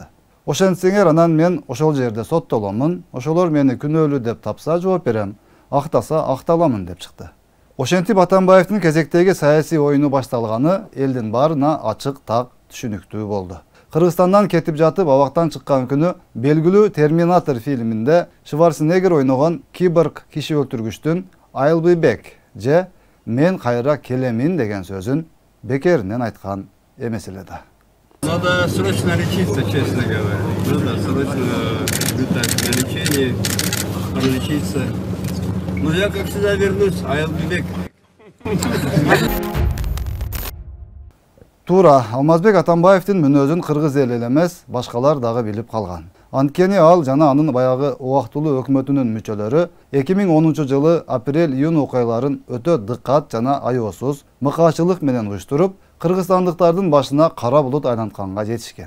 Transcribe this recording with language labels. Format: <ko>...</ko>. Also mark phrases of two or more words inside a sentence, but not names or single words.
<ky>Ошентсеңер анан мен ошол жерде соттоломун, ошолор мени күнөөлүү деп тапса жооп берем, актаса акталамын деп чыкты. Ошентип Атамбаевдин кезектеги саясий оюну башталганы элдин баарына ачык так түшүнүктүү болду. Кыргызстандан кетип жатып абактан чыккан күнү белгилүү Терминатор фильминде Шварценеггер ойногон киборг киши өлтүргүчтүн</ky> <en>I'll be back</en> <ky>же мен кайра келемин деген сөзүн бекеринен айткан эмес эле да.</ky> <ru>Надо срочно лечиться, честно говоря. Надо срочно летать на лечение, пролечиться. Но я как всегда вернусь,</ru> <en>I'll be back.</en> <ky>Туура, Алмазбек Атамбаевдин мүнөзүн кыргыз эли эле эмес, башкалар дагы билип калган. Анткени ал жана анын баягы убактылуу өкмөтүнүн мүчөлөрү 2010 жылы апрель-июнь окуяларын өтө дыккат жана аеосуз, мыкаачылык менен уюштуруп, кыргызстандыктардын башына кара булут айлантканга жетишкен.</ky>